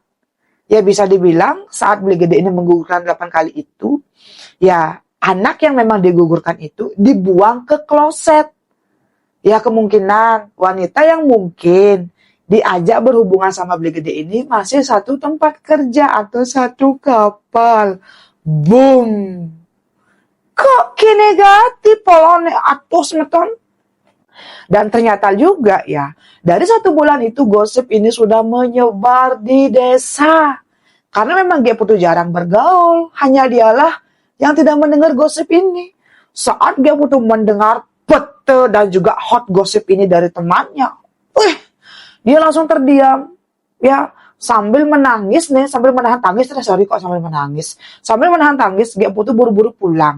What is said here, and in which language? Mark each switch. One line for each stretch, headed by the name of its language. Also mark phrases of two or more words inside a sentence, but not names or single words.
Indonesian: Ya bisa dibilang saat Beli Gede ini menggugurkan 8 kali itu, ya anak yang memang digugurkan itu dibuang ke kloset. Ya kemungkinan wanita yang mungkin diajak berhubungan sama Beli Gede ini masih satu tempat kerja atau satu kapal. Boom. Kok negatif polone atus meton? Dan ternyata juga ya, dari 1 bulan itu gosip ini sudah menyebar di desa. Karena memang Ge Putu jarang bergaul, hanya dialah yang tidak mendengar gosip ini. Saat Ge Putu mendengar pete dan juga hot gosip ini dari temannya, dia langsung terdiam, ya sambil menangis nih, sambil menahan tangis, sambil menahan tangis, Ge Putu buru-buru pulang.